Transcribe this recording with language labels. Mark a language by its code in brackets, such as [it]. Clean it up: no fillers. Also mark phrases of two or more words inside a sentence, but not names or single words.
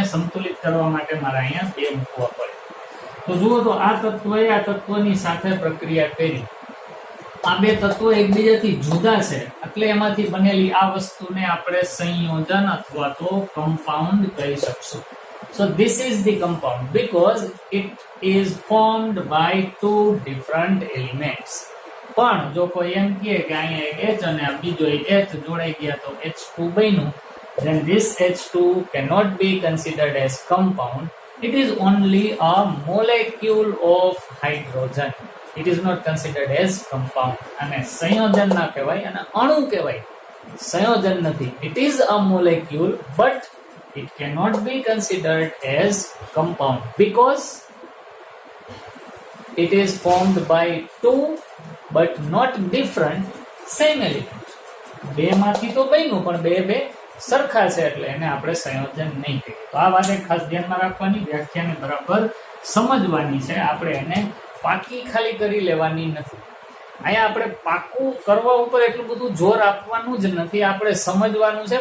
[gu] સંતુલિત કરવા માટે મારે અહીંયા બે મૂકવા પડે. તો જુઓ, તો આ તત્વએ આ તત્વની સાથે પ્રક્રિયા કરી. આ બે તત્વો એકબીજાથી જુદા છે એટલે એમાંથી બનેલી આ વસ્તુને આપણે સંયોજન અથવા તો કમ્પાઉન્ડ કહી શકશું. [en] So this is the compound because it is formed by two different elements. [gu] પણ જો કોઈ એમ કહે કે અહીંયા એક H અને આ બીજો એક H જોડાઈ ગયા તો H2 બન્યું, [en] then this H2 cannot be considered as compound. It is only a molecule of hydrogen. It is not considered as compound. [gu] અને સંયોજન ના કહેવાય અને અણુ કહેવાય, સંયોજન નથી. [en] It is a molecule but it cannot be considered as compound because it is formed by two but not different same element. [gu] બે માંથી તો બન્યું પણ બે સરખા છે એટલે એને આપણે સંયોજન નહીં કહીએ. તો આ વાત ખાસ ધ્યાનમાં રાખવાની, વ્યાખ્યાને બરાબર સમજવાની છે. આપણે એને પાકી ખાલી કરી લેવાની નથી. અહીંયા આપણે પાકું કરવા ઉપર એટલું બધું જોર આપવાનું જ નથી, આપણે સમજવાનું છે.